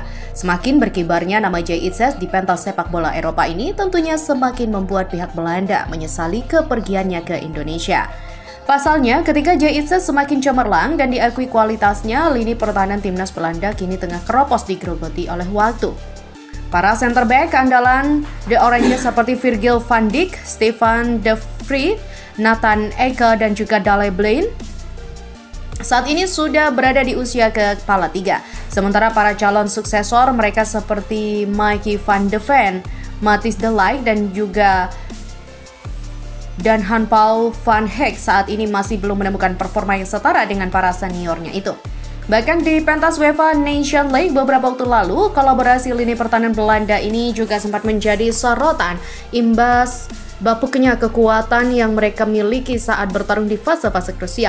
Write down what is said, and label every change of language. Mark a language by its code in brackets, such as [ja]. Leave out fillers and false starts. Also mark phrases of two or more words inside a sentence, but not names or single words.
[id] Semakin berkibarnya nama Jay Itzes di pentas sepak bola Eropa ini tentunya semakin membuat pihak Belanda menyesali kepergiannya ke Indonesia. Pasalnya, ketika Jay Itzes semakin cemerlang dan diakui kualitasnya, lini pertahanan timnas Belanda kini tengah keropos digerogoti oleh waktu. Para center back andalan The Orange seperti Virgil van Dijk, Stefan de Vrij, Nathan Ake, dan juga Daley Blind saat ini sudah berada di usia kepala 3. Sementara para calon suksesor mereka seperti Mickey van de Ven, Matthijs de Ligt, dan juga Jan-Paul van Hek saat ini masih belum menemukan performa yang setara dengan para seniornya itu. Bahkan di pentas UEFA Nation League beberapa waktu lalu, kolaborasi lini pertahanan Belanda ini juga sempat menjadi sorotan imbas bapuknya kekuatan yang mereka miliki saat bertarung di fase-fase krusial.